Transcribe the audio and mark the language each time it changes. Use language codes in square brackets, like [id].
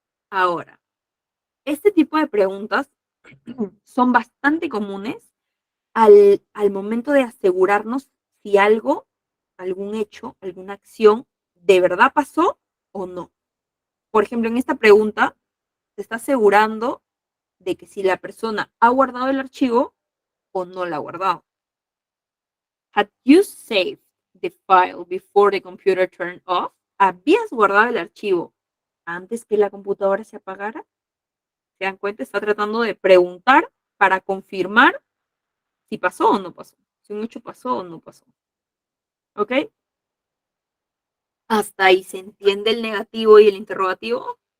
[es] Ahora, este tipo de preguntas son bastante comunes al momento de asegurarnos si algo, algún hecho, alguna acción de verdad pasó o no. Por ejemplo, en esta pregunta se está asegurando de que si la persona ha guardado el archivo o no lo ha guardado. [en] Had you saved the file before the computer turned off? [es] ¿Habías guardado el archivo antes que la computadora se apagara? ¿Se dan cuenta? Está tratando de preguntar para confirmar si pasó o no pasó. Si un hecho pasó o no pasó. ¿Ok? Hasta ahí se entiende el negativo y el interrogativo.